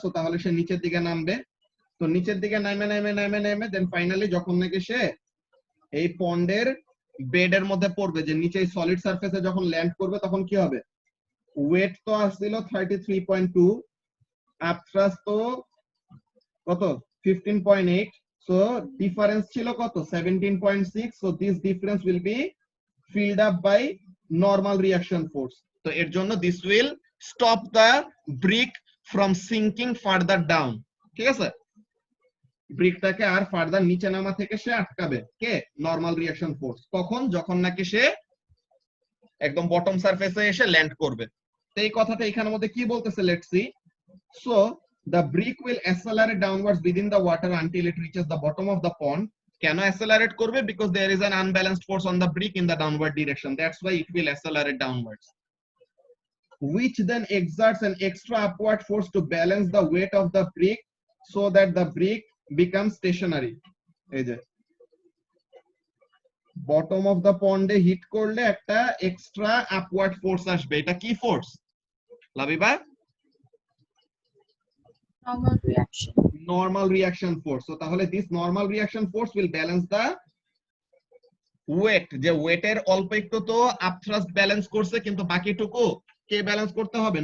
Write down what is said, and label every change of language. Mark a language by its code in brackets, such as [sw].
[bn] So তাহলে সে নিচের দিকে নামবে। তো নিচের দিকে নামে নামে নামে নামে দেন ফাইনালি যখন নাকি সে এই পন্ডের বেডের মধ্যে পড়বে, যে নিচে সলিড সারফেসে যখন ল্যান্ড করবে তখন কি হবে? ওয়েট তো আসছিল 33.2 আপথ্রাস্ট তো কত 15.8, সো ডিফারেন্স ছিল কত 17.6, [en] So this difference will be filled up by normal reaction force. [bn] তো এর জন্য [en] this will stop the brick from sinking further down. [bn] ঠিক আছে, ব্রিকটাকে আর ফার্দার নিচে নামা থেকে সে আটকাবে কে, নরমাল রিঅ্যাকশন ফোর্স। কখন, যখন নাকি সে একদম বটম সারফেসে এসে ল্যান্ড করবে। তো এই কথাটা এখানের মধ্যে কি বলতেছে, let's see. [en] So the brick will accelerate downwards within the water until it reaches the bottom of the pond. [bn] কেন accelerate করবে? [en] Because there is an unbalanced force on the brick in the downward direction. That's why it will accelerate downwards, which then exerts an extra upward force to balance the weight of the brick so that the brick becomes stationary. [bn] এই যে bottom of the পন্ডে hit করলে একটা extra upward force আসবে। এটা কি force Labiba? [en] normal reaction force. So [bn] তাহলে [en] this normal reaction force will balance the weight, [bn] যে ওয়েটের অল্প একটু তো আপথ্রাস্ট ব্যালেন্স করছে, কিন্তু বাকিটুকু কে ব্যালেন্স করতে হবে?